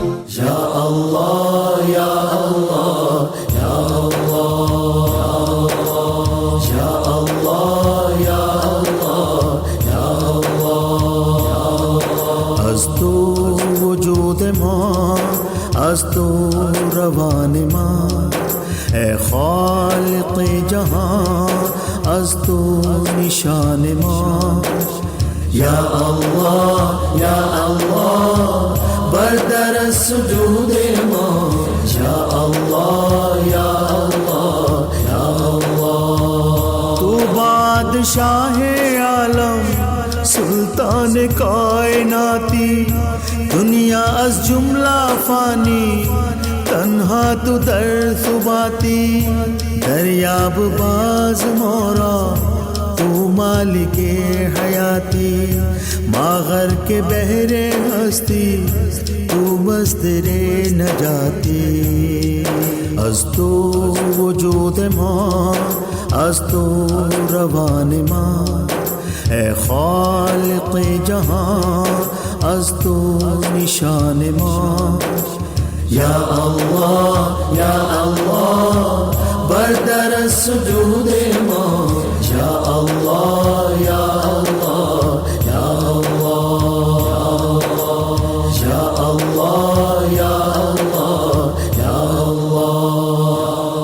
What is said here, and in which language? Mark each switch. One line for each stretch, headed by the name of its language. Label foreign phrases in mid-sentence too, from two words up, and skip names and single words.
Arabic: یا اللہ یا اللہ یا اللہ یا اللہ یا اللہ یا اللہ
Persian: از تو وجود ما از تو روان ما اے خالق جہاں از تو نشان ما یا
Arabic: اللہ یا اللہ
Persian: بردر سجود ما
Arabic: یا اللہ یا اللہ یا اللہ
Persian: تو بادشاہ عالم سلطان کائناتی دنیا از جملہ فانی تنہا تو در ثباتی دریاب باز مورا تو مالک حیاتی ماغر کے بحر ہستی تو مصدر نجاتی از تو وجود ما از تو روان ما اے خالق جہاں از تو نشان ما یا اللہ یا اللہ بردر سجود ما
Arabic: یا اللہ یا اللہ یا اللہ یا اللہ یا اللہ یا اللہ.